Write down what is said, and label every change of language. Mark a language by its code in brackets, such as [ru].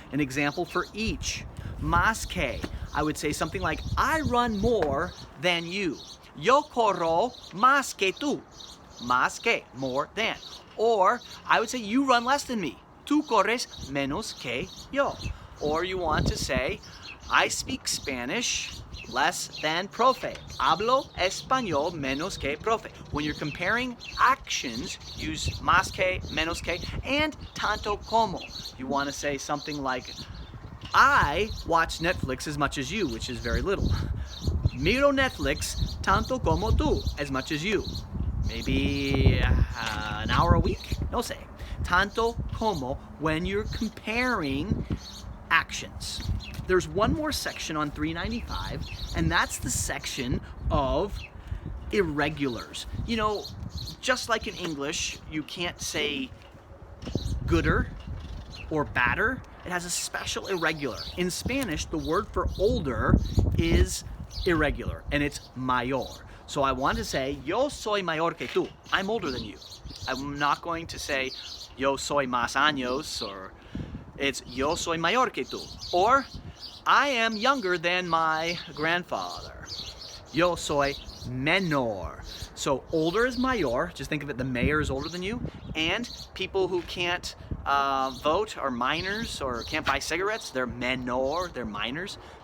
[en] An example for each. Más que, I would say something like, I run more than you. [es] Yo corro más que tú. Más que, [en] more than. Or I would say, you run less than me. [es] Tú corres menos que yo. [en] Or you want to say, I speak Spanish less than profe. [es] Hablo español menos que profe. [en] When you're comparing actions, use más que, menos que, and tanto como. You want to say something like, I watch Netflix as much as you, which is very little. [es] Miro Netflix tanto como tú, [en] as much as you. Maybe an hour a week? [es] No sé. [en] Tanto como when you're comparing actions. There's one more section on 395, and that's the section of irregulars. You know, just like in English, you can't say gooder or badder. It has a special irregular. In Spanish, the word for older is irregular, and it's mayor. So I want to say, [es] yo soy mayor que tú. [en] I'm older than you. I'm not going to say, [es] yo soy más años, [en] or it's [es] yo soy mayor que tú. [en] Or, I am younger than my grandfather. [es] Yo soy menor. [en] So older is mayor. Just think of it, the mayor is older than you. And people who can't vote are minors or can't buy cigarettes, they're menor, they're minors.